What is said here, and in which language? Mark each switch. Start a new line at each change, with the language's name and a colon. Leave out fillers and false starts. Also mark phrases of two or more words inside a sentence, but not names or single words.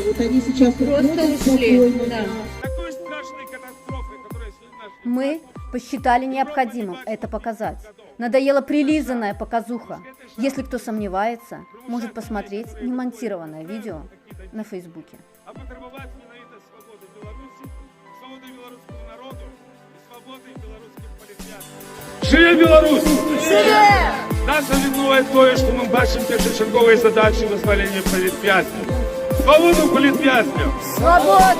Russian: Вот они сейчас просто спокойно. Да. Такой страшной катастрофы, которая... Мы посчитали необходимым это показать. Надоела прилизанная показуха. Если кто сомневается, может посмотреть немонтированное видео на Фейсбуке.
Ukrainian: А потребовать менавіта свободи Білорусі, свободи білоруського народу і свободи білоруських політв'язнів. Живе Білорусь! Живе! Нас об'єднує те, що ми бачимо першочергові задачі визволення політв'язнів. Свободу політв'язнів! Свободу!